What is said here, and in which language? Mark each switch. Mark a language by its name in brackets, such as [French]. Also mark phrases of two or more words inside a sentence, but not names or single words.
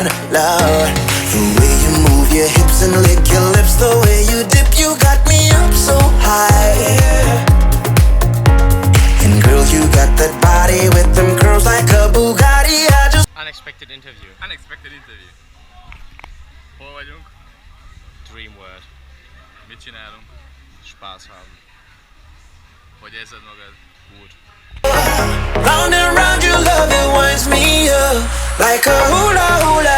[English] Lord, the way you move your hips and lick your lips, the way you dip, you got me up so high. And girl, you got that body with them curls like a Bugatti. I just Unexpected interview. Unexpected interview. [Hungarian] Hol vagyunk? [English] Dream word. [Hungarian] Mit csinálunk? [German] Spaß haben. [Hungarian] Hogy érzed magad? Úgy. [English] round and round, your love, it winds me up like a hula hoop.